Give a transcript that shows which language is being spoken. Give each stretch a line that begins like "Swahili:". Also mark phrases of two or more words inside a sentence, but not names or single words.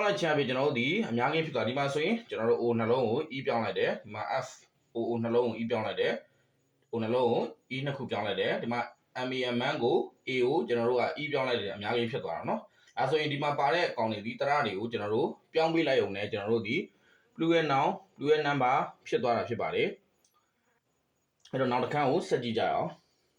Burmese: လိုက်ခြင်းအပြင်ကျွန်တော်တို့ဒီအများကြီးဖြစ်သွားဒီမှာဆိုရင်ကျွန်တော်တို့ O နှလုံးကို E ပြောင်းလိုက်တယ်ဒီမှာ F O နှလုံးကို E ပြောင်းလိုက်တယ် O နှလုံးကို E နှစ်ခုပြောင်းလိုက်တယ်ဒီမှာ man ကို A ကိုကျွန်တော်တို့က E ပြောင်းလိုက်တယ်အများကြီးဖြစ်သွားတာเนาะအဲဆိုရင်ဒီမှာပါတဲ့အကောင်တွေဒီတရတွေကိုကျွန်တော်တို့ပြောင်းပေးလိုက်ရုံနဲ့ကျွန်တော်တို့ဒီ
English: plural noun plural number
Burmese: ဖြစ်သွားတာဖြစ်ပါတယ်အဲ့တော့နောက်တစ်ခါကိုဆက်ကြည့်ကြရအောင်